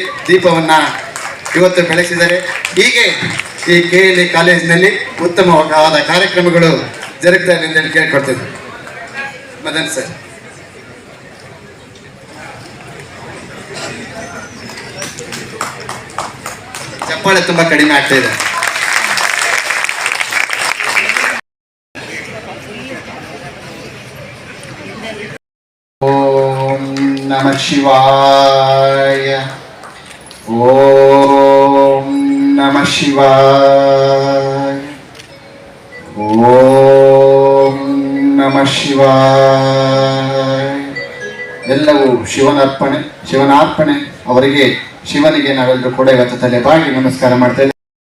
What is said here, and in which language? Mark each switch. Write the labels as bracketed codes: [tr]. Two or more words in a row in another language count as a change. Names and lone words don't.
[kn] ದೀಪವನ್ನು ಇವತ್ತು ಬೆಳೆಸಿದರೆ ಹೀಗೆ ಈ KLE ಕಾಲೇಜಿನಲ್ಲಿ ಉತ್ತಮವಾದ ಕಾರ್ಯಕ್ರಮಗಳು ಜರುಗ್ತಾ ಇದೆ ಅಂತ ಕೇಳ್ಕೊಡ್ತೇವೆ. ಮದನ್ ಸರ್, ಚಪ್ಪಾಳೆ ತುಂಬಾ ಕಡಿಮೆ ಆಗ್ತಾ ಇದೆ. [sa] ಓಂ ನಮಃ ಶಿವಾಯ. ಓಂ ನಮಃ ಶಿವಾಯ. ಓಂ ನಮಃ ಶಿವಾಯ. [kn] ಎಲ್ಲವೂ ಶಿವನಾರ್ಪಣೆ ಅವರಿಗೆ, ಶಿವನಿಗೆ ನಾವೆಲ್ಲರೂ ಕೂಡ ಇವತ್ತು ತಲೆ ಬಾಗಿ ನಮಸ್ಕಾರ ಮಾಡ್ತಾ ಇದ್ದೇವೆ.